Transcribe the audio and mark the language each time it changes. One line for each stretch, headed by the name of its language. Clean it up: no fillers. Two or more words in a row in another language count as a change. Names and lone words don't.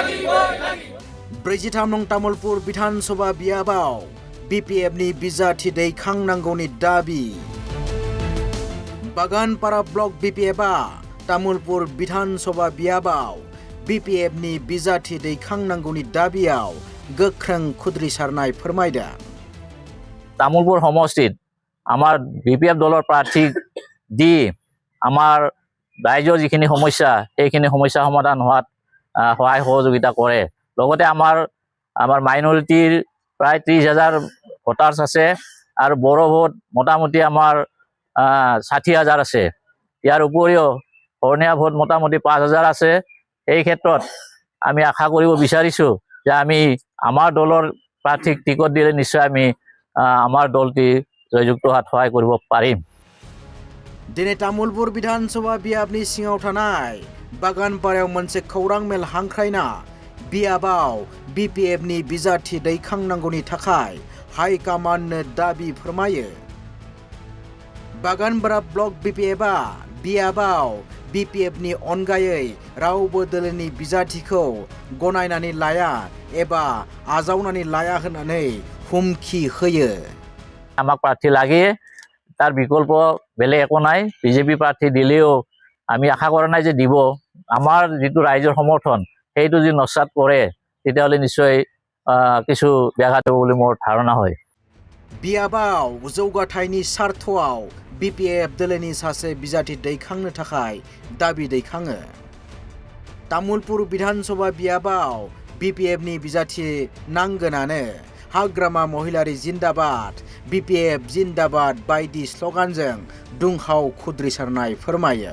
Bodo: 43 नं तामुलपुर विधानसभा बियाबाव BPF नि बिजाथि दैखांनांगौनि दाबि बागानपारा ब्लक BPF आ तामुलपुर विधानसभा बियाबाव BPF नि बिजाथि दैखांनांगौनि दाबियाव गोख्रों खुद्रिसारनाय फोरमायदों
Assamese: তামুলপুৰ সমষ্টিত আমাৰ BPF दলৰ প্ৰাৰ্থী দি আমাৰ ৰাইজৰ যিখিনি সমস্যা সেইখিনি সমস্যা সমাধান হোৱাত সহায় সহযোগিতা কৰে লগতে আমাৰ মাইনৰিটিৰ প্ৰায় 30,000 ভোটাৰ্স আছে আৰু বড়ো ভোট মোটামুটি আমাৰ 60,000 আছে ইয়াৰ উপৰিও অৰণীয়া ভোট মোটামুটি 5,000 আছে এই ক্ষেত্ৰত আমি আশা কৰিব বিচাৰিছো যে আমি আমাৰ দলৰ প্ৰাৰ্থীক টিকট দিলে নিশ্চয় আমি আমাৰ দলটি জয়যুক্ত হোৱাত সহায় কৰিব পাৰিম
Bodo: दिनै तामुलपुर विधानसभा बियाबनि सिङाव थानाय बागानपारायाव मोनसे खौरां मेल हांख्रायना बियाबाव BPF नि बिजाथि दैखांनांगौनि थाखाय हाइकमान्डनो दाबि फोरमायो बागानपारा ब्लक BPF आ बियाबाव BPF नि अनगायै रावबो दोलोनि बिजाथिखौ गनायनानै लाया एबा आजावनानै लाया होननानै हुमखि होयो
Assamese: আমাক প্ৰাৰ্থী লাগে তাৰ বিকল্প বেলেগ একো নাই বিজেপি প্ৰাৰ্থী দিলেও আমি আশা কৰা নাই যে দিব আমাৰ যিটো ৰাইজৰ সমৰ্থন সেইটো যদি নস্বাত কৰে তেতিয়াহ'লে নিশ্চয় কিছু ব্যাঘাত হ'ব বুলি মোৰ ধাৰণা হয়
Bodo: बियाबाव जौगाथायनि सार्थआव BPF दोलोनि सासे बिजाथि दैखांनो थाखाय दाबि दैखाङो तामुलपुर विधानसभा बियाबाव BPF नि बिजाथि नांगोनानो हाग्रामा महिलारि जिन्दाबाद BPF जिन्दाबाद बायदि स्लगानजों दुंहाव खुद्रिसारनाय फोरमायो